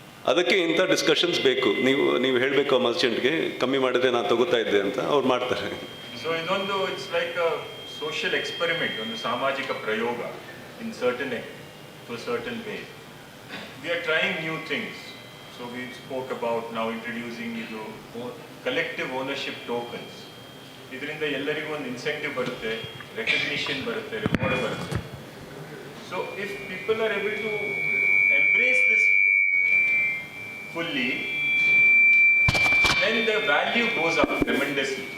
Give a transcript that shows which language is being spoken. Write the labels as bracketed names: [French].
[Kannada] ಅದಕ್ಕೆ ಇಂಥ ಡಿಸ್ಕಷನ್ಸ್ ಬೇಕು. ನೀವು ಹೇಳಬೇಕು ಆ ಮರ್ಚೆಂಟ್ಗೆ, ಕಮ್ಮಿ ಮಾಡಿದ್ರೆ ನಾನು ತಗೋತಾ ಇದ್ದೆ ಅಂತ, ಅವ್ರು ಮಾಡ್ತಾರೆ. [English] so [Kannada] ಇದೊಂದು [English] it's like a social experiment, [Kannada] ಒಂದು ಸಾಮಾಜಿಕ ಪ್ರಯೋಗ [English] In certain to certain way. We are trying new things. So we spoke about now introducing collective ownership tokens. [Kannada] ಇದರಿಂದ ಎಲ್ಲರಿಗೂ ಒಂದು ಇನ್ಸೆಂಟಿವ್ ಬರುತ್ತೆ, ರೆಕಗ್ನಿಷನ್ ಬರುತ್ತೆ, ರಿವಾರ್ಡ್ ಬರುತ್ತೆ. [English] So if people are able to embrace this fully, then the value goes up tremendously.